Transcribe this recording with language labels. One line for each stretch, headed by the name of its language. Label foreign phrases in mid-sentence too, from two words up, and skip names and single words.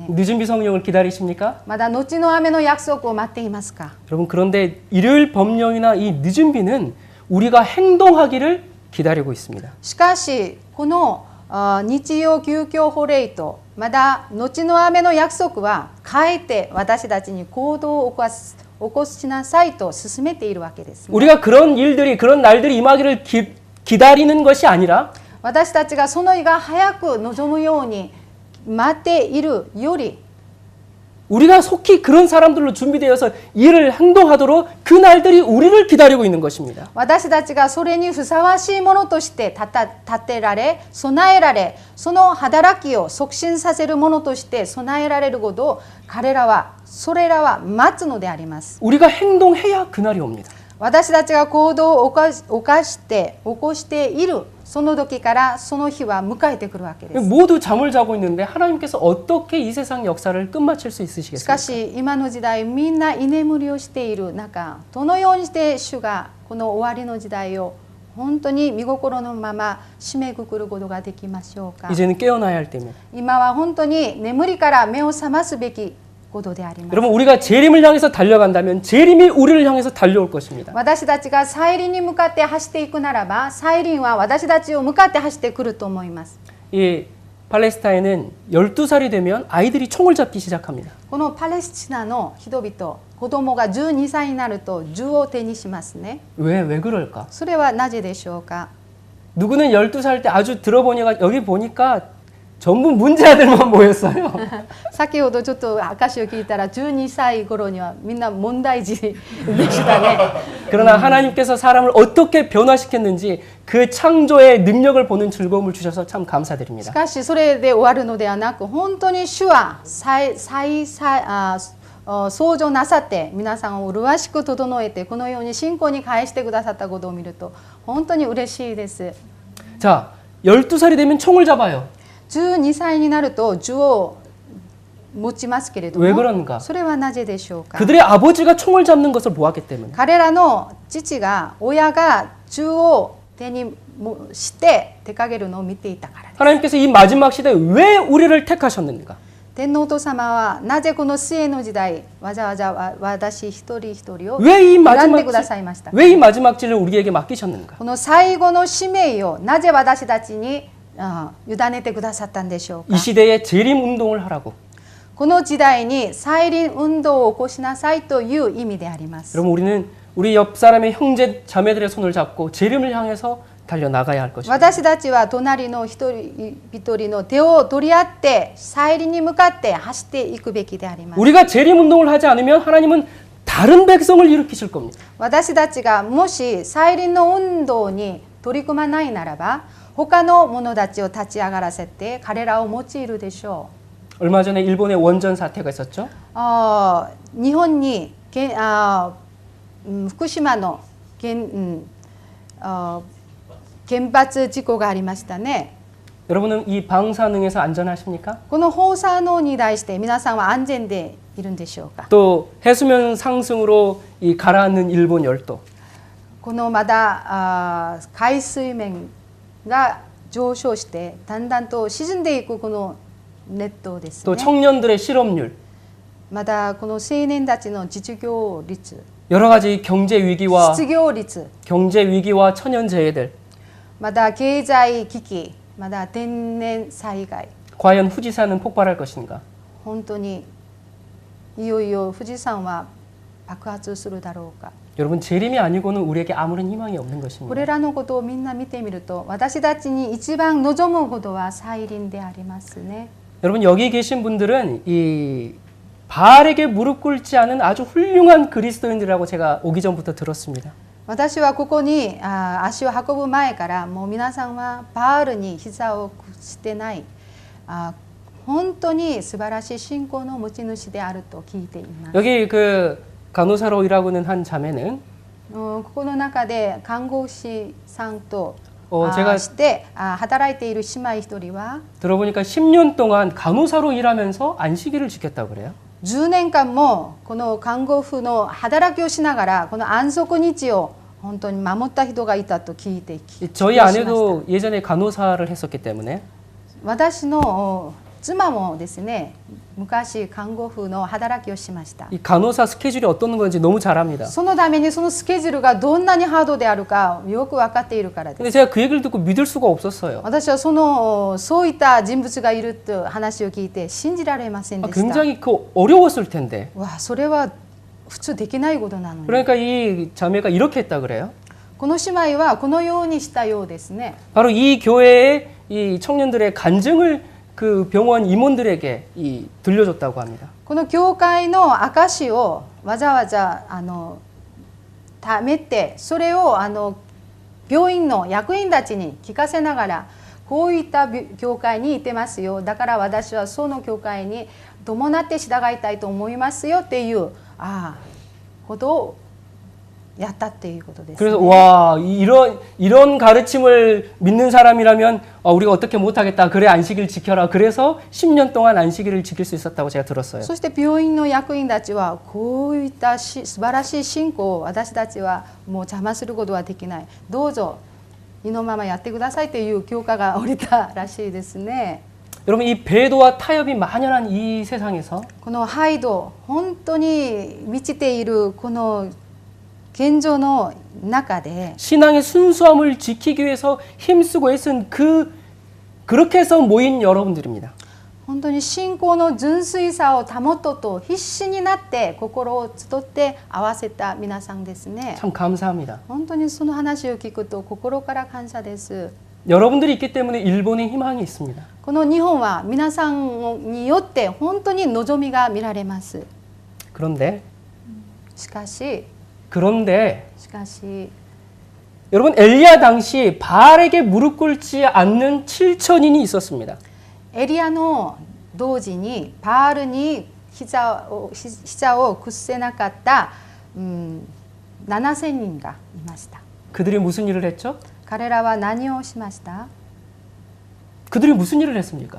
Korean: 늦은 비 성령을 기다리십니까?
Japanese: まだ後の雨の約束を待っていますか？
Korean: 여러분 그런데 일요일 법령이나 이 늦은 비는 우리가 행동하기를 기다리고 있습니다.
Japanese: しかしこの日曜休教法令とまだ後の雨の約束はかえって私たちに行動を起こしなさいと進めているわけです、ね。
Korean: 우리가 그런 날들이 임하기를 기다리는 것이 아니라
Japanese: 私たちがその日が早く望むように待っているより
Korean: 우리가 속히 그런 사람들로 준비되어서 일을 행동하도록 그 날들이 우리를 기다리고 있는 것입니다.
Japanese: 私たちがそれにふさわしいものとして立てられ備えられその働きを促進させるものとして備えられることをそれらは待つのであります。
Korean: 우리가 행동해야 그날이 옵니다.
Japanese: 私たちが行動を起こしているその時からその日は迎えてくるわけです。
Korean: 모두 잠을 자고 있는데 하나님께서 어떻게 이 세상 역사를 끝마칠 수
Japanese: し
Korean: 있으시겠습니까?
Japanese: かし今の時代みんな居眠りをしている中どのようにして主がこの終わりの時代を本当に見心のまま締めくくることができましょうか。
Korean: 이제는 깨어나야 할 때입니다.
Japanese: 今は本当に眠りから目を覚ますべきことであります。
Korean: 여러분 우리가 재림을 향해서 달려간다면 재림이 우리를 향해서 달려올 것입니다.
Japanese: 私たちが再臨に向かって走っていくならば再臨は私たちを向かって走ってくると思います。
Korean: 이 팔레스타인은 12살이 되면 아이들이 총을 잡기 시작합니다.
Japanese: このパレスチナの人々子供が12歳になると銃を手にしますね。
Korean: 왜 그럴까?
Japanese: それはなぜでしょうか。
Korean: 누구는 12살 때 아주 들어보니까 여기 보니까 전부 문제아들만 모였어요.
Japanese: 先ほどちょっと証を聞いたら12歳頃にはみんな問題児でしたね。
Korean: 그러나 하나님께서 사람을 어떻게 변화시켰는지 그 창조의 능력을 보는 즐거움을 주셔서 참
Japanese: し
Korean: 감사드립니다.
Japanese: かしそれで終わるのではなく本当に主は創造なさって皆さんを麗しく整えてこのように信仰に返してくださったことを見ると本当に嬉しいです。
Korean: 자, 12살이 되면 총을 잡아요.
Japanese: 12 歳になると銃を持ちますけれど
Korean: 왜
Japanese: も
Korean: 그런가?
Japanese: それはなぜでしょうか。
Korean: 그들의 아버지가 총을 잡는 것을 보았기 때문에.
Japanese: 彼らの親が銃を手にして出かけるのを見ていたからです。
Korean: 하나님께서 이 마지막 시대에 왜 우리를 택하셨는가?
Japanese: 天皇と様はなぜこの末の時代わざわざ私一人一人を
Korean: 왜 이
Japanese: 選んでくださいましたか。
Korean: 왜 이 마지막질을 우리에게 맡기셨는가?
Japanese: この最後の使命をなぜ私たちに委ねてくださったんでしょう
Korean: 이
Japanese: か。
Korean: 시대에 재림 운동을 하라고.
Japanese: この時代に再臨運動を起こしなさいという意味であります。
Korean: 여러분 우리는 우리 옆 사람의 형제 자매들의 손을 잡고 재림을 향해서 달려 나가야 할 것입니다.
Japanese: 私たちは隣の一人一人の手を取り合って再臨に向かって走っていくべきであります。
Korean: 우리가 재림 운동을 하지 않으면 하나님은 다른 백성을 일으키실 겁니다.
Japanese: 私たちがもし再臨の運動に取り組まないならば他の者たちを立ち上がらせて彼らを用いるでしょ
Korean: 얼마 전에 일본의 원전 사태가 있었죠.
Japanese: う。日本に福島の原発事故がありましたね。
Korean: 여러분은 이 방사능에서 안전하십니까?
Japanese: この放射能に対して皆さんは安全でいるんでしょうか。
Korean: 또 해수면 상승으로 이 가라앉는 일본 열도.
Japanese: このまだ海水面が上昇してだんだんと沈んでいくこの熱湯です
Korean: 또
Japanese: ね。
Korean: 청년들의 실업률.
Japanese: まだこの青年たちの実業率、
Korean: 여러 가지 경제 위기와
Japanese: 失業率、
Korean: 경제 위기와 천연 재해들.
Japanese: まだ経済危機、まだ天然災害、
Korean: 과연 후지산은 폭발할 것인가?
Japanese: 本当にいよいよ富士山は爆発するだろうか。
Korean: 여러분 재림이 아니고는 우리에게 아무런 희망이 없는
Japanese: こ
Korean: 것입니다.
Japanese: れらのことをみんな見てみると私たちに一番望むことは再臨でありますね。
Korean: 여러분 여기 계신 분들은 이 바알에게 무릎 꿇지 않은 아주 훌륭한 그리스도인들이라고 제가 오기 전부터 들었습니다.
Japanese: 私はここに足を運ぶ前からもう皆さんはバールに膝を屈してない本当に素晴らしい信仰の持ち主であると聞いています。
Korean: 여기 그 간호사로 일하고 있는 한 자매는
Japanese: ここの中で看護師さんと
Korean: 제가
Japanese: して働いている姉妹一人は
Korean: 들어보니까 10년 동안 간호사로 일하면서 안식일을 지켰다고 그래요.
Japanese: 10 年間もこの看護婦の働きをしながらこの安息日を本当に守った人がいたと聞いて
Korean: 저희 아내도 예전에 간호사를 했었기 때문에
Japanese: 私の妻もですね昔看護婦の働きをしました。
Korean: 이 간호사 스케줄이 어떤 건지 너무 잘 압니다.
Japanese: そのためにそのスケジュールがどんなにハードであるかよく分かっているからです。
Korean: 근데 제가 그 얘기를 듣고 믿을 수가 없었어요.
Japanese: 私はそういった人物がいると話を聞いて信じられませんでした。
Korean: 굉장히 그 어려웠을 텐데.
Japanese: わそれは普通できないことなのに。
Korean: 그러니까 이 자매가 이렇게 했다 그래요.
Japanese: この姉妹はこのようにしたようですね。
Korean: 바로 이 교회의 이 청년들의 간증을 그 병원 임원들에게 들려줬다고 합니다.
Japanese: この教会の証をわざわざ貯めてそれを病院の役員たちに聞かせながらこういった教会にいてますよだから私はその教会に伴って従いたいと思いますよっていうことをやったっていうことです、ね。
Korean: 그래서 와 이런 가르침을 믿는 사람이라면 우리가 어떻게 못하겠다. 그래 안식일 지켜라. 그래서 10년 동안 안식일을 지킬 수 있었다고 제가 들었어요.
Japanese: そして病院の役員たちはこういった素晴らしい信仰を私たちはもう邪魔することはできない。どうぞ意のままやってくださいという教科が降りたらしいですね。
Korean: 여러분 이 배도와 타협이 만연한 이 세상에서
Japanese: このハイド本当に満ちているこの現状の中で
Korean: 신앙의 순수함을 지키기 위해서 힘쓰고 애쓴 그렇게 해서 모인 여러분들입니다.
Japanese: 本当に信仰の純粋さを保とうと必死になって心を集って合わせた皆さんですね。
Korean: 참 감사합니다.
Japanese: 本当にその話を聞くと心から感謝です。
Korean: 여러분들이 있기 때문에 일본에 희망이 있습니다.
Japanese: この日本は皆さんによって本当に望みが見られます。
Korean: 그런데
Japanese: しかし
Korean: 여러분 엘리야 당시 바알에게 무릎 꿇지 않는 7천인이 있었습니다.
Japanese: エリアの同時にバールに膝を屈せなかった、7000人がいました。
Korean: 그들이 무슨 일을 했죠?
Japanese: 彼らは何をしました？
Korean: 그들이 무슨 일을 했습니까?